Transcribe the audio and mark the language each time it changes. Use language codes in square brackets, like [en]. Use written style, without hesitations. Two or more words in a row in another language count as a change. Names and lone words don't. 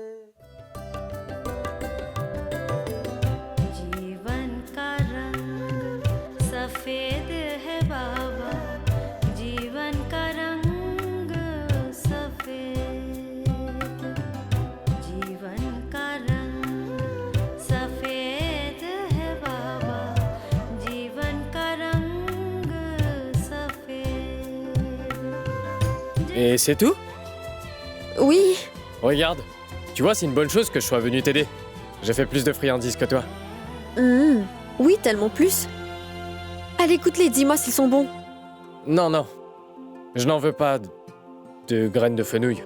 [hi] जीवन का रंग सफेद है बाबा जीवन का रंग सफेद जीवन का रंग सफेद है बाबा जीवन का रंग सफेद [fr] Et c'est tout? Oui. Regarde, tu vois, c'est une bonne chose que je sois venu t'aider. J'ai fait plus de friandises que toi. Oui, tellement plus. Allez, écoute-les, dis-moi s'ils sont bons. Non, non. Je n'en veux pas de graines de fenouil.